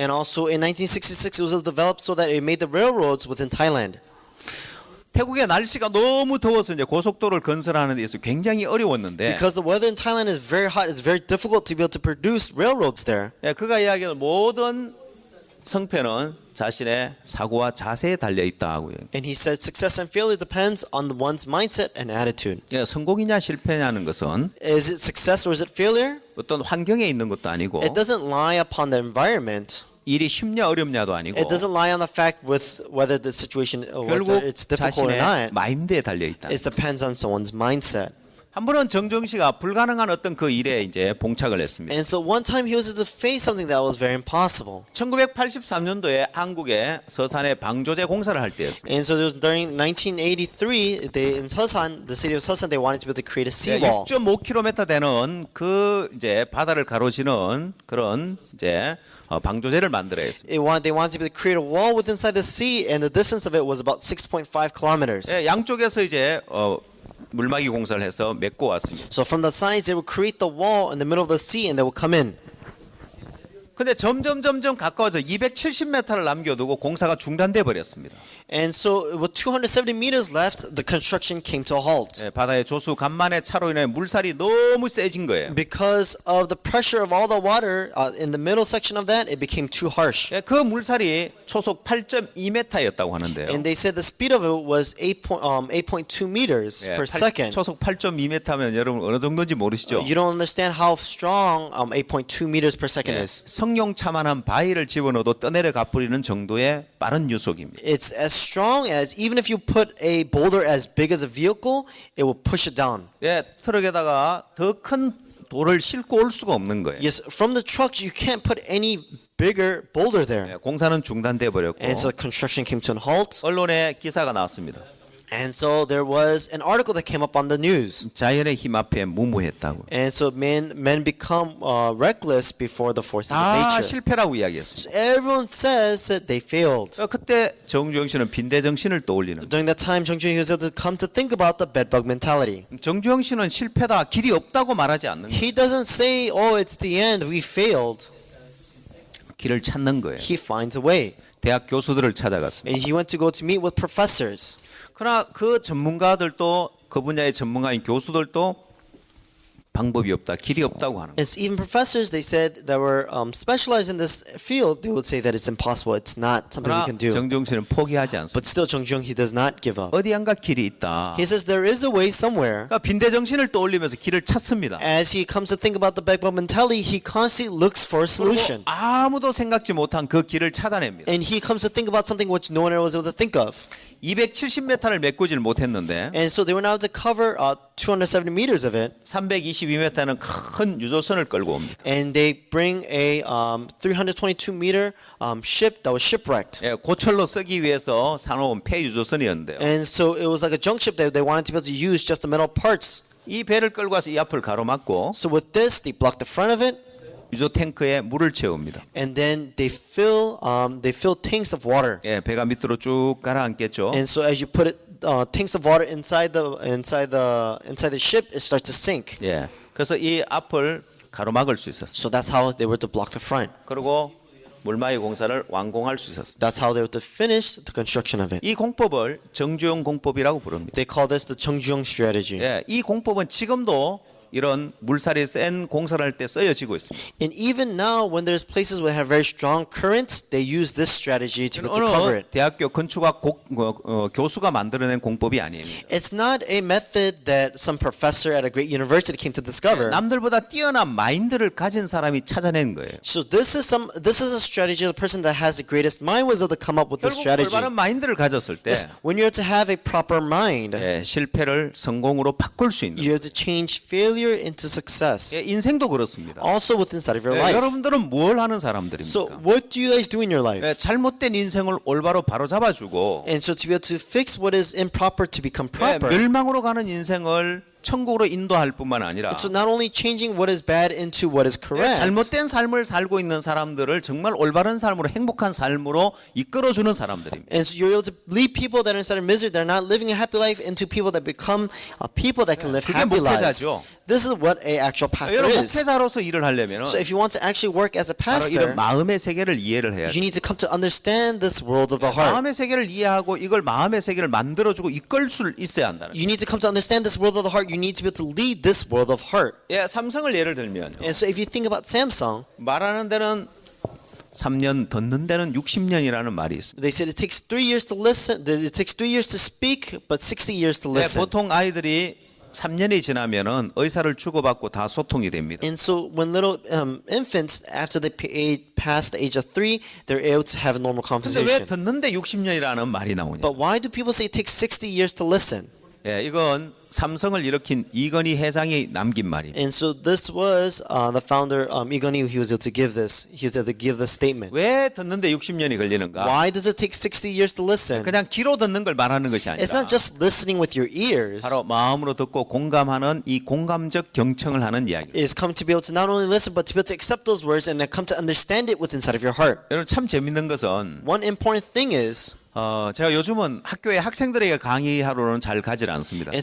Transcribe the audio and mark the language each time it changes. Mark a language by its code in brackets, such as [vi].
[en] And also in 1966, it was developed so that it made the railroads within Thailand. [ko] 태국의 날씨가 너무 더워서 이제 고속도로를 건설하는 데 있어서 굉장히 어려웠는데 [en] Because the weather in Thailand is very hot, it's very difficult to be able to produce railroads there. [ko] 예, 그가 이야기하는 모든 성패는 자신의 사고와 자세에 달려 있다 하고요. [en] And he said success and failure depends on the one's mindset and attitude. [ko] 예, 성공이냐 실패냐는 것은 [en] Is it success or is it failure? [ko] 어떤 환경에 있는 것도 아니고 [en] It doesn't lie upon the environment. [ko] 일이 쉽냐 어렵냐도 아니고 [en] It doesn't lie on the fact with whether the situation whether [ko] 결국 [en] it's difficult or [ko] 자신의 [en] not. [ko] 마인드에 달려 있다. [en] It depends on someone's mindset. [ko] 한 번은 정정 씨가 불가능한 어떤 그 일에 이제 봉착을 했습니다. [en] And so one time he was able to face something that was very impossible. [ko] 1983년도에 한국의 서산에 방조제 공사를 할 때였습니다. [en] And so there was during 1983, in Seosan, the city of Seosan, they wanted to be able to create a [ko] 예, [en] seawall. [ko] 6.5km 되는 그 이제 바다를 가로지는 그런 이제 방조제를 만들어야 했습니다. [en] They wanted to be able to create a wall within inside the sea, and the distance of it was about 6.5 kilometers. [ko] 예, 양쪽에서 이제 물막이 공사를 해서 메꿔 왔습니다. [en] So from the sides, they would create the wall in the middle of the sea, and they would come in. [ko] 근데 점점 가까워져 270m를 남겨두고 공사가 중단돼 버렸습니다. [en] And so with 270 meters left, the construction came to a halt. [ko] 예, 바다의 조수 간만의 차로 인해 물살이 너무 세진 거예요. [en] Because of the pressure of all the water in the middle section of that, it became too harsh. [ko] 예, 그 물살이 초속 8.2m였다고 하는데요. [en] And they said the speed of it was 8.2 meters [ko] 예, [en] per second. [ko] 초속 8.2m면 여러분 어느 정도인지 모르시죠? [en] You don't understand how strong 8.2 meters per second [ko] 예, [en] is. [ko] 성룡차만한 바위를 집어넣어도 떠내려 가버리는 정도의 빠른 유속입니다. [en] It's as strong as even if you put a boulder as big as a vehicle, it will push it down. [ko] 예, 트럭에다가 더 큰 돌을 싣고 올 수가 없는 거예요. [en] Yes, from the trucks you can't put any bigger boulder there. [ko] 예, 공사는 중단돼 버렸고 [en] And so construction came to a halt. [ko] 언론에 기사가 나왔습니다. [en] And so there was an article that came up on the news. [ko] 자연의 힘 앞에 무모했다고. [en] And so men become reckless before the forces of [ko] 다 [en] nature. [ko] 실패라고 이야기했습니다. [en] So everyone says that they failed. [ko] 그때 정주영 씨는 빈대 정신을 떠올리는. [en] During that time, Jung Joon was able to come to think about the bedbug mentality. [ko] 정주영 씨는 실패다, 길이 없다고 말하지 않는 거예요. [en] He doesn't say, "Oh, it's the end. We failed." [ko] 길을 찾는 거예요. [en] He finds a way. [ko] 대학 교수들을 찾아갔습니다. [en] And he went to go to meet with professors. [ko] 그러나 그 전문가들도 그 분야의 전문가인 교수들도 방법이 없다, 길이 없다고 하는 거예요. [en] And even professors, they said that were specialized in this field, they would say that it's impossible. It's not something we [ko] 그러나 [en] can do. [ko] 정주영 씨는 포기하지 않습니다. [en] But still, Jung Joon, he does not give up. [ko] 어디안가 길이 있다. [en] He says there is a way somewhere. [ko] 그러니까 빈대 정신을 떠올리면서 길을 찾습니다. [en] As he comes to think about the bedbug mentality, he constantly looks for a [ko] 그리고 [en] solution. [ko] 아무도 생각지 못한 그 길을 찾아냅니다. [en] And he comes to think about something which no one else was able to think of. [ko] 270m를 메꾸질 못했는데 [en] And so they were now able to cover 270 meters of it. [ko] 322m는 큰 유조선을 끌고 옵니다. [en] And they bring a 322 meter ship that was shipwrecked. [ko] 예, 고철로 쓰기 위해서 사놓은 폐 유조선이었는데요. [en] And so it was like a junk ship that they wanted to be able to use just the metal parts. [ko] 이 배를 끌고 와서 이 앞을 가로막고 [en] So with this, they block the front of it, [ko] 유조 탱크에 물을 채웁니다. [en] and then they fill tanks of water. [ko] 예, 배가 밑으로 쭉 가라앉겠죠. [en] And so as you put it, tanks of water inside the ship, it starts to sink. [ko] 예, 그래서 이 앞을 가로막을 수 있었어요. [en] So that's how they were to block the front. [ko] 그리고 물마위 공사를 완공할 수 있었어요. [en] That's how they were to finish the construction of it. [ko] 이 공법을 정주영 공법이라고 부릅니다. [en] They call this the Cheongjuong strategy. [ko] 예, 이 공법은 지금도 이런 물살이 센 공사를 할 때 쓰여지고 있습니다. [en] And even now, when there's places where have very strong currents, they use this strategy to be able to cover [ko] 어느 [en] it. [ko] 대학교 건축학 교수가 만들어낸 공법이 아니에요. [en] It's not a method that some professor at a great university came to discover. [ko] 남들보다 뛰어난 마인드를 가진 사람이 찾아낸 거예요. [en] So this is a strategy of the person that has the greatest mind was able to come up with this [ko] 결국 올바른 마인드를 가졌을 때 [en] Yes, when you're to have a proper mind, [ko] 예, 실패를 성공으로 바꿀 수 있는. [en] you're to change failure into success. [ko] 예, 인생도 그렇습니다. [en] Also with inside of your [ko] 예, [en] life. [ko] 여러분들은 뭘 하는 [en] So [ko] 사람들입니까? [en] what do you guys do in your life? [ko] 예, 잘못된 인생을 올바로 바로잡아주고 [en] And so to be able to fix what is improper to become [ko] 예, [en] proper. [ko] 멸망으로 가는 인생을 천국으로 인도할 뿐만 아니라 [en] So not only changing what is bad into what is [ko] 예, [en] correct. [ko] 잘못된 삶을 살고 있는 사람들을 정말 올바른 삶으로 행복한 삶으로 이끌어주는 사람들입니다. [en] And so you're able to lead people that are inside of misery, that are not living a happy life, into people that become people that can live [ko] 그게 [en] happy lives. [ko] 목회자죠. [en] This is what a actual pastor [ko] 여러분 [en] is. [ko] 목회자로서 일을 하려면 [en] So if you want to actually work as a [ko] 바로 이런 마음의 세계를 이해를 해야 [en] you [ko] 돼요. [en] need to come to understand this world of the heart. [ko] 마음의 세계를 이해하고 이걸 마음의 세계를 만들어주고 이끌 수 있어야 한다는 거예요. [en] You need to come to understand this world of the heart. You need to be able to lead this world of heart. [ko] 예, 삼성을 예를 들면 [en] And so if you think about Samsung, [ko] 말하는 데는 3년, 듣는 데는 60년이라는 말이 있습니다. [en] they said it takes 3 years to listen. It takes 3 years to speak, but 60 years to [ko] 예, [en] listen. [ko] 보통 아이들이 3년이 지나면은 의사를 주고받고 다 소통이 됩니다. [en] And so when little infants, after they pass the age of 3, they're able to have a normal [ko] 근데 왜 [en] conversation. [ko] 듣는데 60년이라는 말이 나오냐? [en] But why do people say it takes 60 years to listen? [ko] 예, 이건 삼성을 일으킨 이건희 회장이 남긴 말이에요. [en] And so this was the founder, Lee Gun-hee, he was able to give this. He was able to give this statement. [ko] 왜 듣는데 60년이 걸리는가? [en] Why does it take 60 years to listen? [ko] 그냥 귀로 듣는 걸 말하는 것이 아니라 [en] It's not just listening with your ears. [ko] 바로 마음으로 듣고 공감하는 이 공감적 경청을 하는 이야기. [en] It's come to be able to not only listen, but to be able to accept those words and then come to understand it with inside of your heart. [ko] 여러분 참 재밌는 것은 [en] One important thing is, [ko] 제가 요즘은 학교에 학생들에게 강의하러는 잘 가질 않습니다.